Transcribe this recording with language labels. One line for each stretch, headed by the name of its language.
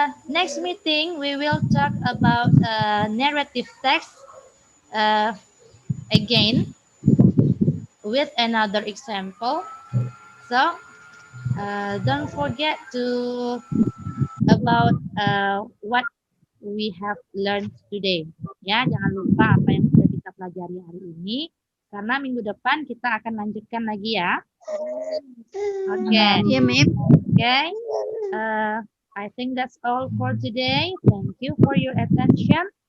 English: Next meeting, we will talk about narrative text again with another example. So, don't forget to about what we have learned today.
Indonesian: Ya, jangan lupa apa yang sudah kita pelajari hari ini, karena minggu depan kita akan lanjutkan lagi ya. Oke. Ya, Ma'am.
English: Okay. I think that's all for today. Thank you for your attention.